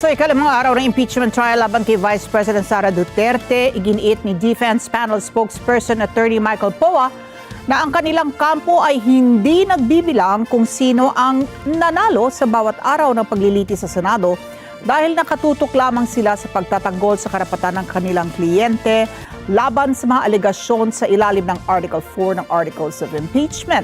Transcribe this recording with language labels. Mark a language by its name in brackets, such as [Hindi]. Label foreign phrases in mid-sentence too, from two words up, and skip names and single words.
[Filipino] So ikalimang araw ng [English] impeachment trial [Filipino] laban kay Vice President Sara Duterte, iginiit ni Defense Panel spokesperson Attorney Michael Poa na ang kanilang kampo ay hindi nagbibilang kung sino ang nanalo sa bawat araw ng paglilitis sa Senado dahil nakatutok lamang sila sa pagtatanggol sa karapatan ng kanilang kliyente laban sa mga alegasyon sa ilalim ng Article 4 ng Articles of Impeachment.